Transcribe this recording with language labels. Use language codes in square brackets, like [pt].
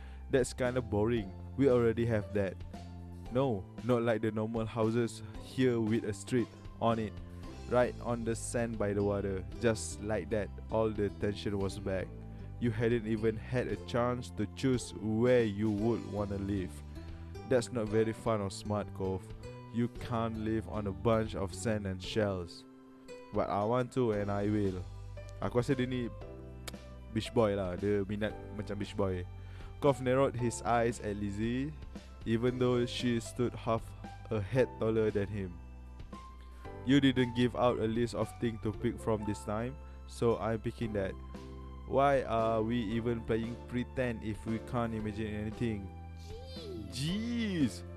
[ms] That's kinda boring. We already have that. No, not like the normal houses here with a street on it, right on the sand by the water. [en] Just like that, all the tension was back. You hadn't even had a chance to choose where you would wanna live. That's not very fun or smart, Koff. You can't live on a bunch of sand and shells. But I want to and I will. Aku rasa dia ni beach boy lah. Dia minat macam beach boy. Koff narrowed his eyes at Lizzie, even though she stood half a head taller than him. You didn't give out a list of things to pick from this time, so I'm picking that. Why are we even playing pretend if we can't imagine anything? Jeez!